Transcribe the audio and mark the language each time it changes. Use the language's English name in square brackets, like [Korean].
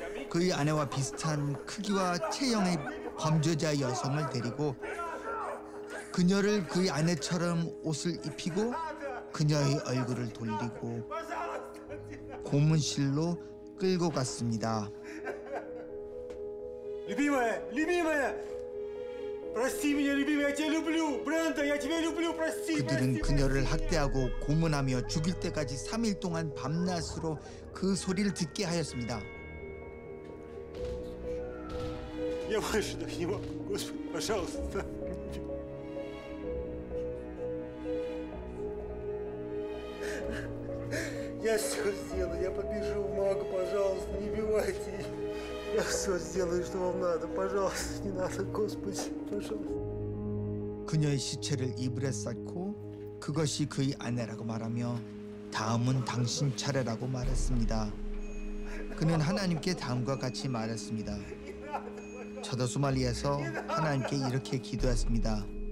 [Korean] 그의 아내와 비슷한 크기와 체형의 범죄자 여성을 데리고 그녀를 그의 아내처럼 옷을 입히고 그녀의 얼굴을 돌리고 고문실로 끌고 갔습니다. [Russian] Любимая, любимая, прости меня, любимая, я тебя люблю, Бренда, я тебя люблю, прости. [Korean] 그들은 그녀를 학대하고 고문하며 죽일 때까지 3일 동안 밤낮으로 그 소리를 듣게 하였습니다. [Russian] Я больше так не могу, Господи, пожалуйста. Я все сделаю, я побежу в Магу, пожалуйста, не убивайте ее. Я все сделаю, что вам надо, пожалуйста, не надо, Господи, пожалуйста. [Korean] 그녀의 시체를 이불에 쌓고 그것이 그의 아내라고 말하며 다음은 당신 차례라고 말했습니다. 그는 하나님께 다음과 같이 말했습니다. 저도 소말리에서 하나님께 이렇게 기도했습니다.